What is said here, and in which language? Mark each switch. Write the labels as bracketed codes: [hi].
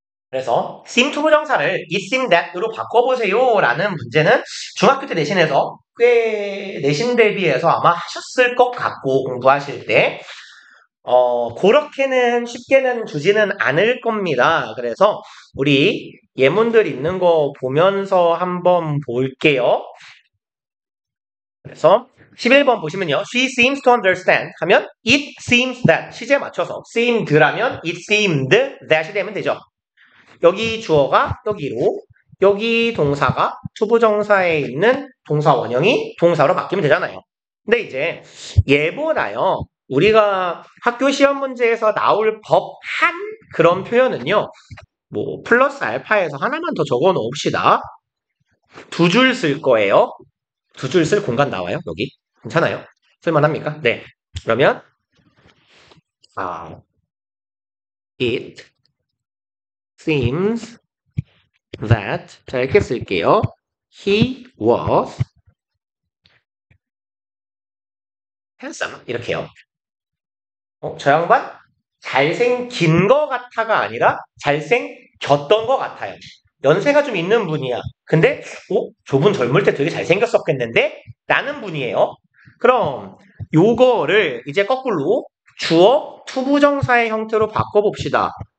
[ko] 그래서 seem to 부정사를 it, seem that으로 바꿔보세요 라는 문제는 중학교 때 내신에서 꽤 내신 대비해서 아마 하셨을 것 같고 공부하실 때 그렇게는 쉽게는 주지는 않을 겁니다. 그래서 우리 예문들 있는 거 보면서 한번 볼게요. 그래서 11번 보시면요. [en] She seems to understand [ko] 하면 [en] it seems that [ko] 시제 맞춰서 [en] seemed라면 it seemed that이 되면 되죠. [ko] 여기 주어가 여기로 여기 동사가 투부정사에 있는 동사 원형이 동사로 바뀌면 되잖아요. 근데 이제 얘보다요. 우리가 학교 시험 문제에서 나올 법한 그런 표현은요. 뭐 플러스 알파에서 하나만 더 적어 놓읍시다. 두 줄 쓸 거예요. 두 줄 쓸 공간 나와요. 여기. 괜찮아요? 쓸만합니까? 네. 그러면 it seems that 자 이렇게 쓸게요. [en] He was handsome [ko] 이렇게요. 저 양반 잘생긴 거 같아가 아니라 잘생겼던 것 같아요. 연세가 좀 있는 분이야. 근데 저분 젊을 때 되게 잘생겼었겠는데? 라는 분이에요. 그럼 요거를 이제 거꾸로 주어 투부정사의 형태로 바꿔봅시다.